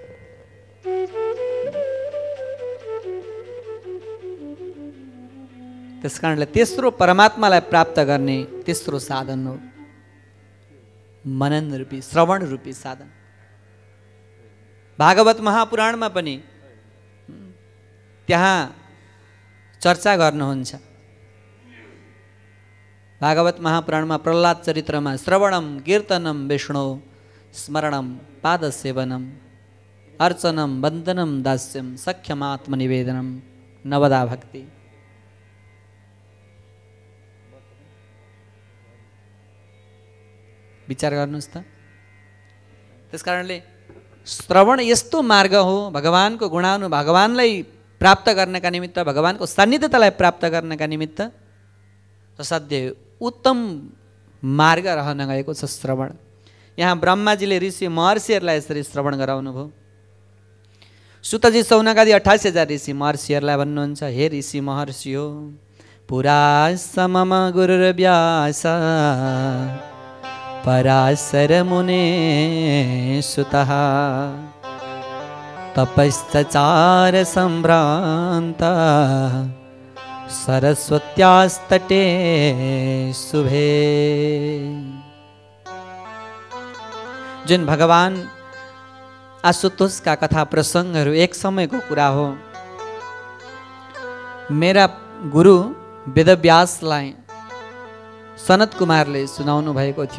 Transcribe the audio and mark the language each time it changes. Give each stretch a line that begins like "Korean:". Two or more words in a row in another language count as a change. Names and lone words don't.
Nepali: त्यस कारणले तेस्रो परमात्मालाई प्राप्त गर्ने तेस्रो साधन हो मनन रूपी, श्रवण रूपी साधन। भागवत महापुराणमा पनि त्यहाँ चर्चा गर्नुहुन्छ। भागवत महापुराणमा प्रहलाद चरित्रमा
Sanskrit: श्रवणम कीर्तनम विष्णु स्मरणम पादसेवनम अर्चनम वन्दनम दास्यम सख्यमात्मनिवेदनम नवदा भक्ति।
Nepali: विचार गर्नुहोस् त। त्यसकारणले श्रवण यस्तो मार्ग हो भगवानको गुणानु भगवानलाई प्राप्त गर्नका निमित्त, भगवानको सान्निध्यतालाई प्राप्त गर्नका निमित्त असाध्य उत्तम मार्ग रहन गएको छ श्रवण। यहाँ ब्रह्माजीले ऋषि महर्षिहरूलाई यसरी श्रवण गराउनु भयो। सुतजी सौनकादि 88,000 ऋषि महर्षिहरूलाई भन्नुहुन्छ, हे ऋषि महर्षि हो
Sanskrit: पुरा समम गुरुर्व्यास पराशर मुने सुतः तपश्चचार सम्भ्रान्त सरस्वत्यास्तटे शुभे।
Nepali: जुन भगवान आशुतोषका कथा प्रसङ्गहरू एक समयको कुरा हो। मेरा गुरु वेदव्यासलाई सनत कुमारले सुनाउनु भएको थियो।